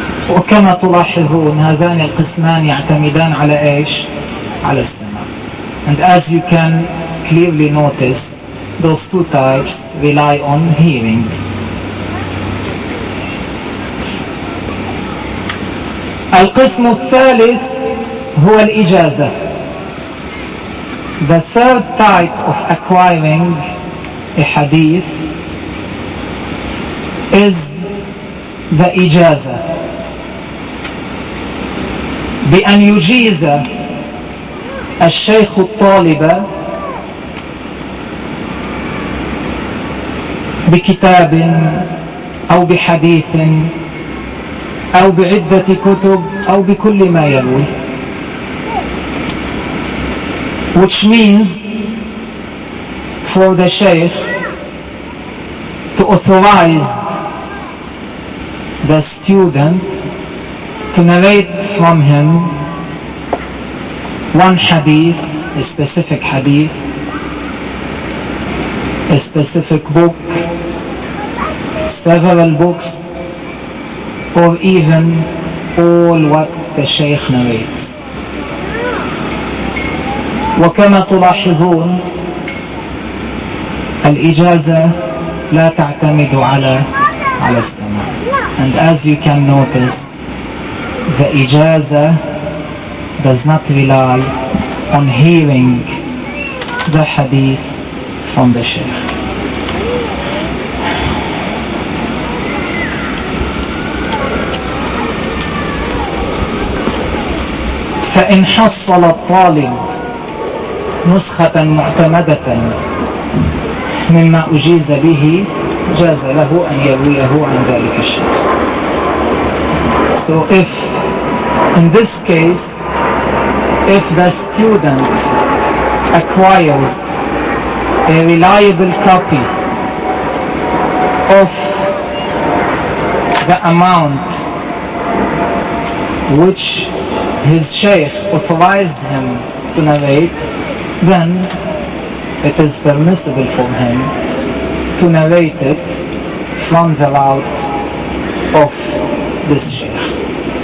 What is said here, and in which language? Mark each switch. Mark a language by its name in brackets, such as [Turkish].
[Arabic] وكما تلاحظون هذان القسمان يعتمدان على ايش؟ على السماع. [English] And as you can clearly notice, those two types rely on hearing. [Arabic] القسم الثالث هو الإجازة. [English] The third type of acquiring a hadith is the إجازة. [Arabic] بأن يجيز الشيخ الطالب بكتاب أو بحديث أو بعدة كتب أو بكل ما يروي. [English] Which means for the sheikh to authorize the student to narrate from him one hadith, a specific hadith, a specific book, several books, or even all what the Shaykh narrates. [Arabic] وكما تلاحظون الإجازة لا تعتمد على السماع. [English] And as you can notice, the إجازة does not rely on hearing the hadith from the Shaykh. [Arabic] فإن حصل الطالب نسخة معتمدة مما أجيز به جاز له أن يرويه عن ذلك الشيخ. [English] So if in this case, if the student acquired a reliable copy of the amount which his sheikh authorized him to narrate, then it is permissible for him to narrate it from the route of this sheikh.